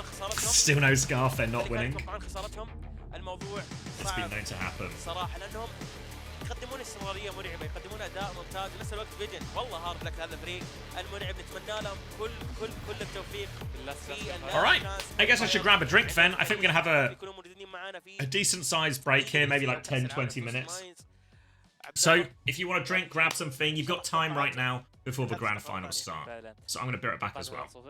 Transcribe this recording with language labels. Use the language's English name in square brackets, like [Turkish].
[English] Still no scarf, they're not winning. It's been known to happen. [Arabic] يقدمون استمراريه مرعبه، يقدمون اداء ممتاز، بنفس الوقت فيجن والله هارد لك هذا الفريق المرعب، نتمنى لهم كل التوفيق. [English] Alright, I guess I should grab a drink then. I think we're gonna have a decent sized break here, maybe like 10-20 minutes. So if you want to drink, grab something. You've got time right now before the grand finals start. So I'm gonna be right back as well.